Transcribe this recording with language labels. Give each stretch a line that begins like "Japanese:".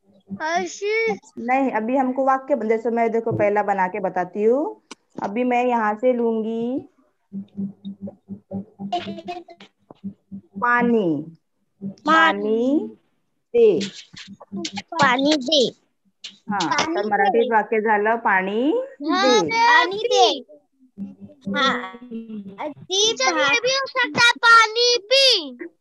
Hindi: नहीं, अभी हमको वाक्य, जैसे मैं देखो पहला बना के बताती हूँ. अभी मैं यहाँ से लूंगी पानी. पानी दे.
Marathi: पाणी दे. हा, तर मराठीत वाक्य झालं पाणी दे. पाणी दे.
Hindi: टीचर ये भी हो सकता है पानी पी.